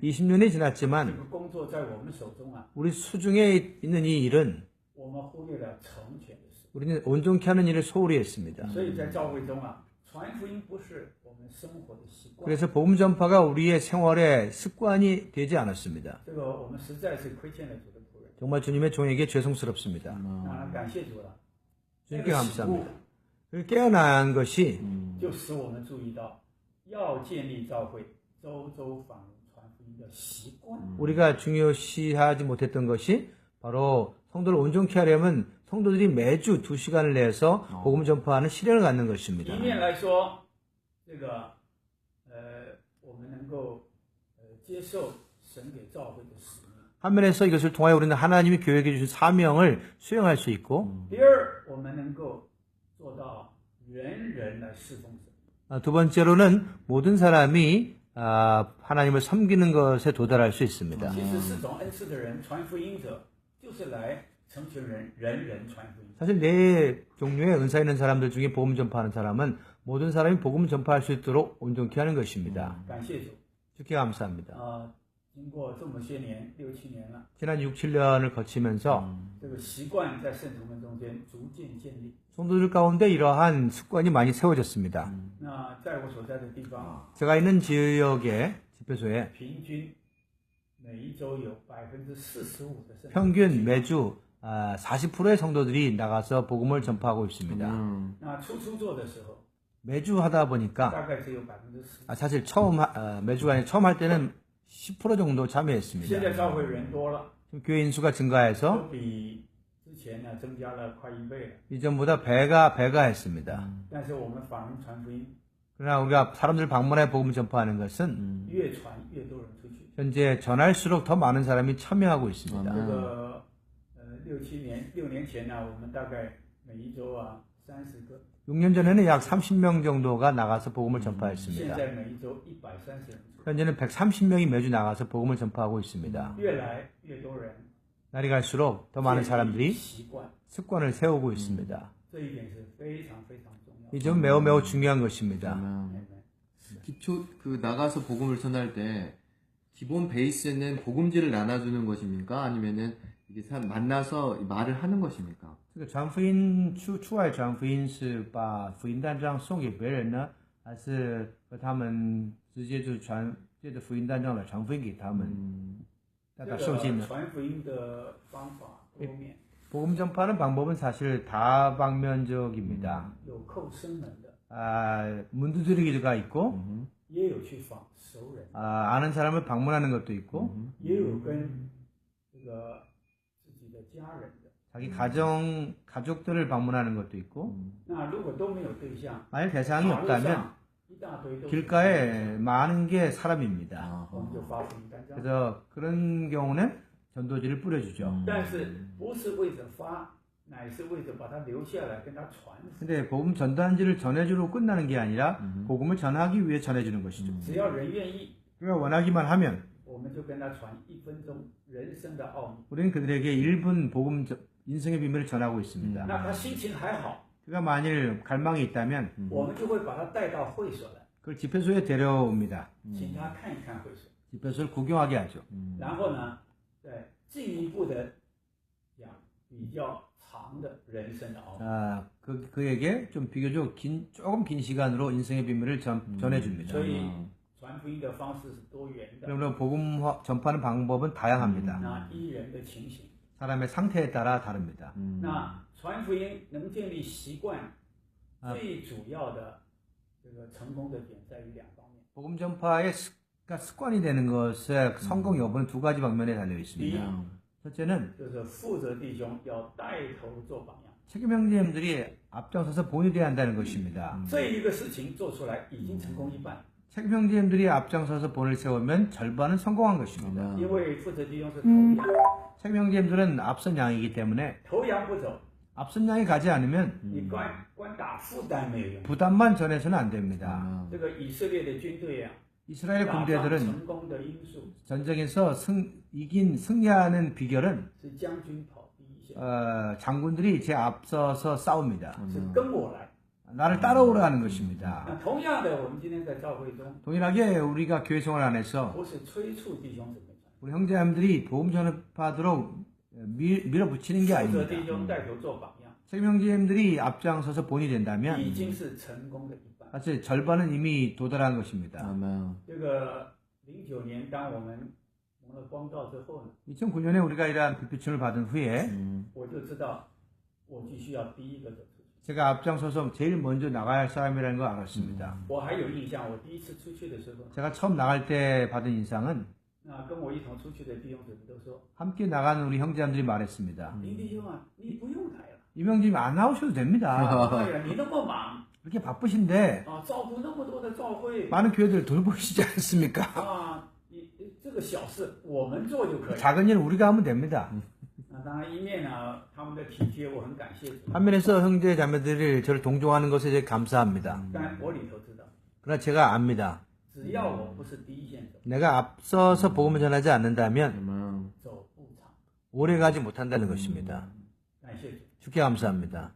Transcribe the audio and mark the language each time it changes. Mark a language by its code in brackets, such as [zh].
[ko] 20년이 [zh] 这 [ko] 지났지만 [zh] 个工作在我们手中 [ko] 우리 수중에 있는 이 일은 [zh] 我们忽略了成全的事。 [ko] 우리는 온전케 하는 일을 소홀히 했습니다. [zh] 所以在教会中传福音不是我们生活的习惯， [ko] 그래서 복음 전파가 우리의 생활의 습관이 되지 않았습니다. [zh] 这个我们实在是亏欠了主的仆人。 [ko] 정말 주님의 종에게 죄송스럽습니다. [zh] 那感谢主了， [ko] 주님께 감사합니다. 그 깨어난 것이 [zh] 就使我们注意到要建立教会周周访传福音的习惯。 [ko] 우리가 중요시하지 못했던 것이 바로 성도를 온전케 하려면 성도들이 매주 2시간을 내서 복음 전파하는 실현을 갖는 것입니다. [zh] 一面来说，这个我们能够接受神给教会的使命。 [ko] 한면에서 이것을 통하여 우리는 하나님이 교회에게 주신 사명을 수행할 수 있고 [zh] 第二，我们能够做到人人来侍奉神。 [ko] 두 번째로는 모든 사람이 하나님을 섬기는 것에 도달할 수 있습니다. [zh] 其实4种恩赐的人传福音者，就是来成全人，人人传福音。 [ko] 사실 네 종류의 은사 있는 사람들 중에 복음 전파하는 사람은 모든 사람이 복음 전파할 수 있도록 온전케 하는 것입니다. [zh] 感谢主 [ko] 주께 감사합니다. [zh] 经过这么些年，6、7年了， [ko] 지난 6, 7년을 거치면서 [zh] 这个习惯在圣徒们中间逐渐建立。 [ko] 성도들 가운데 이러한 습관이 많이 세워졌습니다. [zh] 那在我所在的地方， [ko] 제가 있는 지역의 집회소에 [zh] 平均每一周有45%的圣徒。 [ko] 평균 매주 40%의 성도들이 나가서 복음을 전파하고 있습니다. [zh] 那初做的时候， [ko] 매주 하다 보니까 [zh] 大概只有10%。 [ko] 사실 매주가 아니라 처음 할 때는 10% 정도 [zh] 现在 [ko] 참여했습니다. [zh] 教会人多了， [ko] 지금 교회 인수가 증가해서 [zh] 都比之前呢增加了快1倍了。 [ko] 이전보다 배가 했습니다. [zh] 但是我们访人传福音， [ko] 그러나 우리가 사람들 방문해 복음 전파하는 것은 [zh] 越传越多人出去。 [ko] 현재 전할수록 더 많은 사람이 참여하고 있습니다. [zh] 这个6年前呢，我们大概每一周30个， [ko] 6년 전에는 약 30명 정도가 나가서 복음을 [zh] 现 [ko] 전파했습니다. [zh] 在每一周130人出去， [ko] 현재는 130명이 매주 나가서 복음을 전파하고 있습니다. [zh] 越来越多人 [ko] 날이 갈수록 더 많은 [zh] 建立 [ko] 사람들이 [zh] 习惯， [ko] 습관을 세우고 있습니다. [zh] 这一点是非常非常重要。 [ko] 이 점은 매우 중요한 것입니다. 기초 나가서 복음을 전할 때 기본 베이스는 복음지를 나눠주는 것입니까? 아니면은 이게 만나서 말을 하는 것입니까? [zh] 这个传福音出外传福音是把福音单张送给别人呢，还是和他们直接就借着福音单张来传福音给他们？大家受信呢？传福音的方法多面， [ko] 복음 전파하는 방법은 사실 다방면적입니다. [zh] 有叩生门的， [ko] 문두드리기가 있고 [zh] 也有去访熟人， [ko] 아는 사람을 방문하는 것도 있고 [zh] 也有跟这个自己的家人的。 [ko] 자기 가족들을 방문하는 것도 있고 [zh] 那如果都没有对象， [ko] 만약 대상이 [zh] 马路 [ko] 없다면 [zh] 上一大堆都是 [ko] 길가에 많은 게 사람입니다. [zh] 我们就发福音单张。 [ko] 그래서 그런 경우는 전도지를 뿌려주죠. [zh] 但是不是为着发，乃是为着把他留下来跟他传福。 [ko] 근데 복음 전단지를 전해주로 끝나는 게 아니라 복음을 전하기 위해 전해주는 것이죠. [zh] 只要人愿意， [ko] 그가 원하기만 하면 [zh] 我们就跟他传1分钟人生的奥秘。 [ko] 우리는 그들에게 1분 복음 인생의 비밀을 전하고 있습니다. [zh] 那他心情还好， [ko] 그가 만일 갈망이 있다면 [zh] 我们就会把他带到会所来， [ko] 그걸 집회소에 데려옵니다. [zh] 请他看一看会所， [ko] 집회소를 구경하게 하죠. [zh] 然后呢，再进一步的讲比较长的人生的奥秘。 [ko] 그에게 좀 비교적 조금 긴 시간으로 인생의 비밀을 전해줍니다. [zh] 所以传传福音的方式是多元的， [ko] 그러므로 복음 전파하는 방법은 다양합니다. [zh] 那依人的情形。 [ko] 사람의 상태에 따라 다릅니다. [zh] 那传福音能建立习惯，啊最主要的这个成功的点在于两方面。 [ko] 복음 전파의 습관이 되는 것의 성공 여부는 두 가지 방면에 달려 [zh] 第一 [ko] 있습니다. 첫째는 [zh] 就是负责弟兄要带头做榜样， [ko] 책임 형제님들이 앞장서서 본이 되어야 한다는 것입니다. [zh] 这一个事情做出来已经成功一半， [ko] 책임 형제님들이 앞장서서 본을 세우면 절반은 성공한 것입니다. [zh] 因为负责弟兄是头羊， [ko] 책임 형제님들은 앞선 양이기 때문에 [zh] 头羊不走， [ko] 앞선 양이 가지 않으면 [zh] 你光打负担没有用。 [ko] 부담만 전해서는 안 됩니다. [zh] 这个以色列的军队啊， [ko] 이스라엘 [zh] 打仗 [ko] 군대들은 [zh] 成功的因素 [ko] 전쟁에서 승리하는 비결은 [zh] 是将军跑第一线， [ko] 장군들이 제 앞서서 싸웁니다. [zh] 是跟我来。 [ko] 나를 따라오라는 것입니다. [zh] 那同样的，我们今天在教会中， [ko] 동일하게 우리가 교회 생활 안에서 [zh] 不是催促弟兄怎么传， [ko] 우리 형제님들이 복음 전파하도록 밀어붙이는 게 [zh] 负责 [ko] 아닙니다. [zh] 弟兄带头做榜样， [ko] 책임 형제님들이 앞장서서 본이 [zh] 已 [ko] 된다면 [zh] 经是成功的一半。 [ko] 사실 절반은 이미 도달한 것입니다. [zh] 这个09年，当我们蒙了光照之后呢， [ko] 2009년에 우리가 이러한 불빛을 받은 후에 [zh] 我就知道我必须要第一个走出去。 [ko] 제가 앞장서서 제일 먼저 나가야 할 사람이라는 걸 알았습니다. [zh] 我还有印象，我第一次出去的时候， [ko] 제가 처음 나갈 때 받은 인상은 [zh] 那跟我一同出去的弟兄姊妹都说 [ko] 함께 나가는 우리 형제님들이 말했습니다. [zh] 林弟兄啊，你不用来了， [ko] 이명님 안 나오셔도 됩니다. [zh] 哎呀，你那么忙 [ko] 그렇게 바쁘신데 [zh] 啊，照顾那么多的教会 [ko] 많은 교회들 돌보시지 않습니까? [zh] 啊，你这个小事我们做就可以。 [ko] 작은 일은 우리가 하면 됩니다. [zh] 那当然一面呢，他们的体贴我很感谢主， [ko] 한면에서 형제 자매들이 저를 동정하는 것에 제가 감사합니다. [zh] 但我里头知道， [ko] 그러나 제가 압니다. [zh] 只要我不是第一线走， [ko] 내가 앞서서 복음을 전하지 않는다면 [zh] 走不长。 [ko] 오래 가지 못한다는 것입니다. [zh] 感谢主， [ko] 주께 감사합니다.